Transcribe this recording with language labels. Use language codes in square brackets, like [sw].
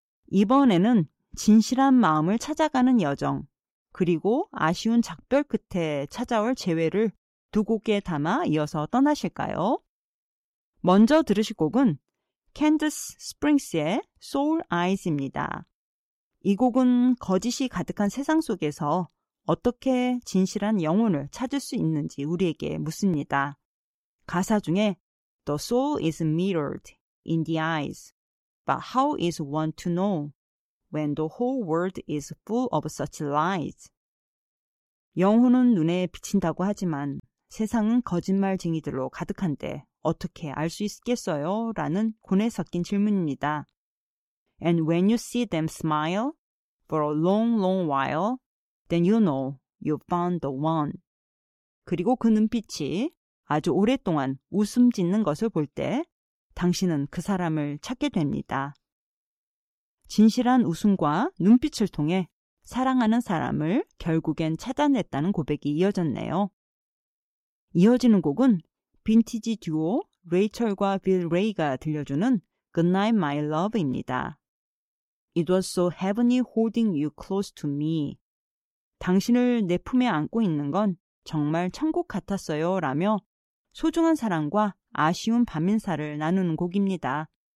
[ko] 이번에는 진실한 마음을 찾아가는 여정, 그리고 아쉬운 작별 끝에 찾아올 재회를 두 곡에 담아 이어서 떠나실까요? 먼저 들으실 곡은 캔더스 스프링스의 Soul Eyes입니다. 이 곡은 거짓이 가득한 세상 속에서 어떻게 진실한 영혼을 찾을 수 있는지 우리에게 묻습니다. 가사 중에 [en] The soul is mirrored in the eyes, but how is one to know when the whole world is full of such lies? [ko] 영혼은 눈에 비친다고 하지만 세상은 거짓말쟁이들로 가득한데 어떻게 알 수 있겠어요? 라는 고뇌 섞인 질문입니다. [en] And when you see them smile for a long, long while, then you know you found the one. [ko] 그리고 그 눈빛이 아주 오랫동안 웃음 짓는 것을 볼 때 당신은 그 사람을 찾게 됩니다. 진실한 웃음과 눈빛을 통해 사랑하는 사람을 결국엔 찾아냈다는 고백이 이어졌네요. 이어지는 곡은 빈티지 듀오 레이첼과 빌 레이가 들려주는 Goodnight My Love입니다. [en] It was so heavenly holding you close to me. [ko] 당신을 내 품에 안고 있는 건 정말 천국 같았어요 라며 소중한 사랑과 아쉬운 반민사를 나누는 곡입니다.